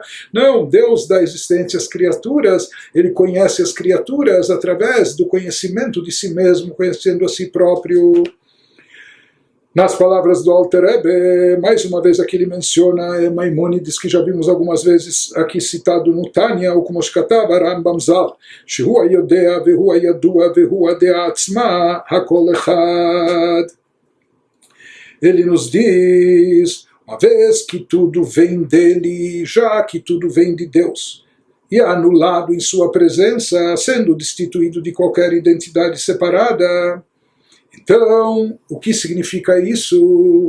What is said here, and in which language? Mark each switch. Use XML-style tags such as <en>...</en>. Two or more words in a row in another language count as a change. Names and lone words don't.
<pt>Não, Deus dá existência às criaturas, ele conhece as criaturas através do conhecimento de si mesmo, conhecendo a si próprio. Nas palavras do Alter Rebbe, mais uma vez aqui ele menciona Maimônides, que já vimos algumas vezes aqui citado no Tânia, ou como escatava Rambam Zal,</pt> <he>שהוא היודע והוא הידוע והוא הדעה עצמה הכל אחד.</he> <pt>Ele nos diz, uma vez que tudo vem dele, já que tudo vem de Deus, e é anulado em sua presença, sendo destituído de qualquer identidade separada. Então, o que significa isso?</pt>